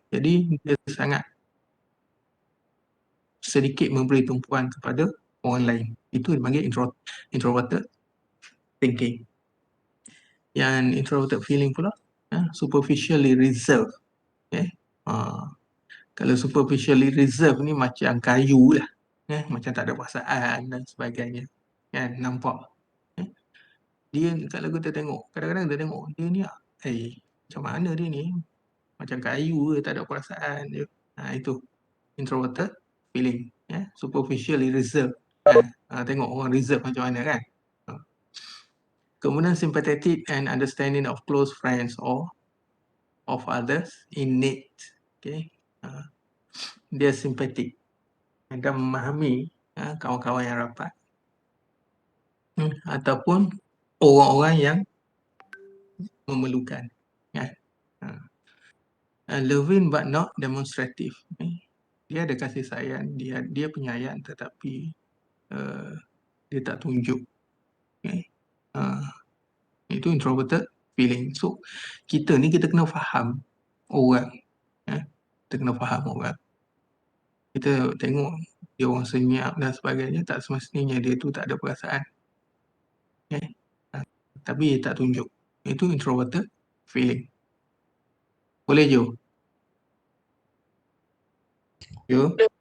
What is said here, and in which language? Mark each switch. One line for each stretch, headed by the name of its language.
Malay: Jadi dia sangat sedikit memberi tumpuan kepada orang lain. Itu dipanggil introverted thinking. Yang introverted feeling pula,
English: superficially reserved.
Malay: Kalau
English: superficially reserved
Malay: ni macam kayu lah. Macam tak ada perasaan dan sebagainya. Nampak. Dia kalau kita tengok, kadang-kadang kita tengok dia ni, macam mana dia ni? Macam kayu, tak ada perasaan je. Itu introverted feeling,
English: superficially reserved.
Malay: Tengok orang reserve macam mana kan. Kemudian
English: sympathetic and understanding of close friends or of others in need.
Malay: Dia simpatik dan memahami kawan-kawan yang rapat ataupun orang-orang yang memerlukan.
English: Loving but not demonstrative.
Malay: Dia ada kasih sayang, dia penyayang tetapi dia tak tunjuk. Itu introverted feeling. So kita ni kita kena faham orang. Kita kena faham orang. Kita tengok dia orang senyap dan sebagainya, tak semestinya dia tu tak ada perasaan. Tapi dia tak tunjuk. Itu introverted feeling. Boleh Jo? Jo?